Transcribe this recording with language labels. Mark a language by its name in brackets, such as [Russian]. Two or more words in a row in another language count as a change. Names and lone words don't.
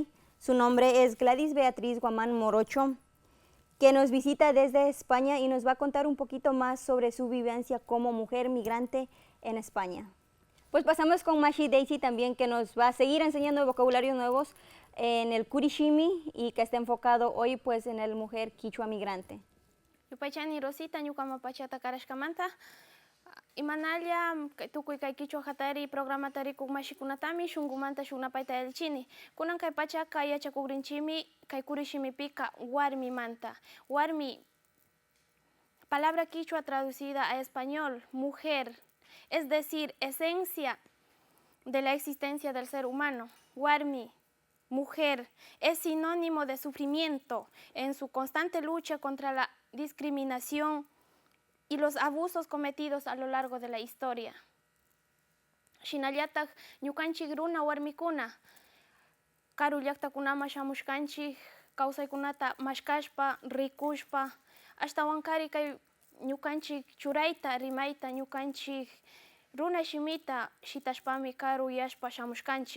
[Spanish] Su nombre es Gladys Beatriz Guamán Morocho, que nos visita desde España y nos va a contar un poquito más sobre su vivencia como mujer migrante en España. Pues pasamos con Mashi Daisy también, que nos va a seguir enseñando vocabularios nuevos en el Kurishimi y que está enfocado hoy pues en el mujer quichua migrante. [Quechua] Yupaychani Rosita, ñuka mapachata karashkamanta. Imanalla tukuy kay quichua hatari programa tarikuk mashikunatami shunkumanta shunapayta elchini. Kunan kay pachaqa yachakukrinchimi kay Kurishimipika warmi manta. Warmi, [Spanish] palabra quichua traducida a español, mujer, es decir, esencia de la existencia del ser humano. Warmi, mujer, es sinónimo de sufrimiento en su constante lucha contra la discriminación y los abusos cometidos a lo largo de la historia. [Quechua] Shinallataj ñukanchik runa warmikuna karu llaqtakunama shamushkanchik kawsaykunata mashkashpa, rikushpa, ashtawankari kay ñukanchik churayta, rimayta, ñukanchik runa shimita shitashpami karu yashpa shamushkanchik.